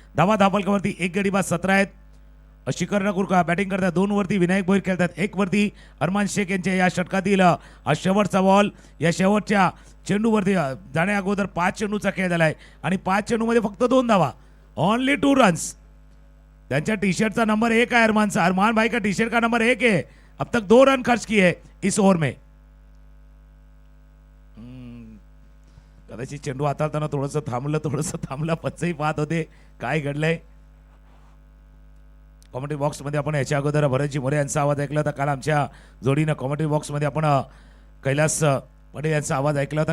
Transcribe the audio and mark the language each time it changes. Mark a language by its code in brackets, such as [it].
[mr] धावफलकावरती 1 गडी बाद 17 आहेत. शिखर नकुरका बॅटिंग करतात, 2 वरती विनायक भोईर खेळतात, 1 वरती अरमान शेख यांच्या या षटकातील हा शेवटचा बॉल. या शेवटच्या चेंडूवरती जाण्या अगोदर 5 चेंडूचा खेळ झालाय आणि 5 चेंडूमध्ये फक्त 2 धावा, [en] Only 2 runs. [mr] त्यांच्या टी शर्टचा नंबर 1 है अरमानचा. [hi] अरमान भाई का टी शर्ट का नंबर 1 है. अब तक 2 रन खर्च किए इस ओव्हर में. [mr] कदाचित चेंडू हाताळताना थोडंसं थांबलं, पचही पाहत होते काय घडलंय. कॉमेंट्री बॉक्समध्ये आपण याच्या अगोदर भरतजी मोरे यांचा आवाज ऐकला होता. काल आमच्या जोडीनं कॉमेंट्री बॉक्समध्ये आपण कैलास पटेल यांचा आवाज ऐकला होता.